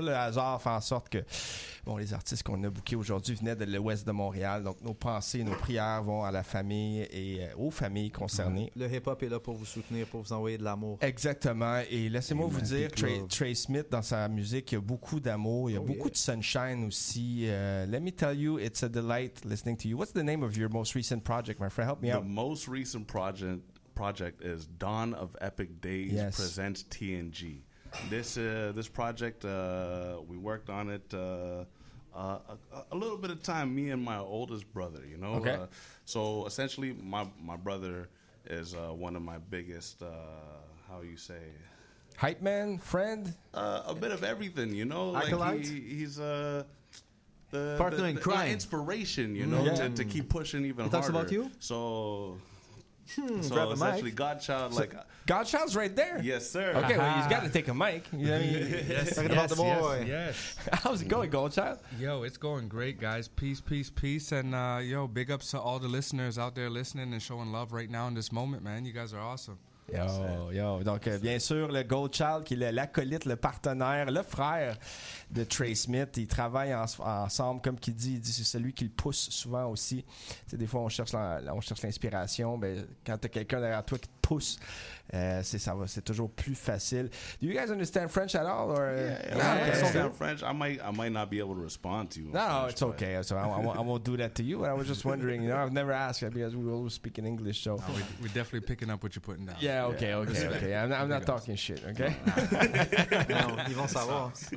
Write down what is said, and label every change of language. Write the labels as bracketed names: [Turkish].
[French] Le hasard fait en sorte que, bon, les artistes qu'on a bookés aujourd'hui venaient de l'ouest de Montréal, donc nos pensées, nos prières vont à la famille et aux familles concernées. Le hip-hop est là pour vous soutenir, pour vous envoyer de l'amour. Exactement, et laissez-moi vous dire, Trey Smith, dans sa musique, il y a beaucoup d'amour, il y a beaucoup de sunshine aussi. [English] Let me tell you, it's a delight listening to you. What's the name of your most recent project, my friend? Help me out. The most recent project is Dawn of Epic Days presents TNG. This project, we worked on it a little bit of time, me and my oldest brother, you know? Okay. So essentially, my brother is one of my biggest, how you say... Hype man? Friend? A bit of everything, you know? Acolyte? Partner in crime. Inspiration, you know, to keep pushing even harder. He talks about you? So grab essentially, Godchild, like... So Godchild's right there. Yes, sir. Okay, well, he's got to take a mic. You know what I mean? Talking about the boy. Yes. How's it going, Godchild? Yo, it's going great, guys. Peace, peace, peace. And, yo, big ups to all the listeners out there listening and showing love right now in this moment, man. You guys are awesome. Yo. [French] Donc, bien sûr, le Godchild, qui est l'acolyte, le partenaire, le frère de Trey Smith. Ils travaillent ensemble, comme il dit, c'est celui qui le pousse souvent aussi. Tu sais, des fois, on cherche l'inspiration. Ben, quand t'as quelqu'un derrière toi qui te pousse, c'est toujours plus facile. [English] Do you guys understand French at all? Or? Yeah, okay. I understand French. I might not be able to respond to you. No, it's okay. So I won't do that to you. I was just wondering. You know, I've never asked you because we always speak in English. So we're definitely picking up what you're putting down. Yeah, okay. I'm not talking shit, okay? [French] No, ils vont savoir.